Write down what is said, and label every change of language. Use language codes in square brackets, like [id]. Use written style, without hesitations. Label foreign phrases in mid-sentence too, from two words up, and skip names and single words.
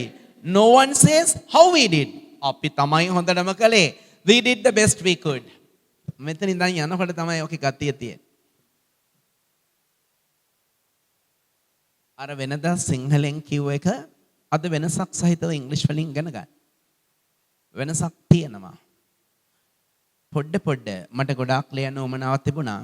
[en] No one says how we did. [si] අපි තමයි හොඳටම කළේ. [en] We did the best we could. [si] මෙතන ඉඳන් යනකොට තමයි ඔකේ ගතිය තියෙන්නේ. අර වෙනදා සිංහලෙන් කිව්ව එක අද වෙනසක් සහිතව ඉංග්‍රීසි වලින් ඉගෙන ගන්න. වෙනසක් තියෙනවා. පොඩ මට ගොඩාක් ලියන්න උවමනාවක් තිබුණා.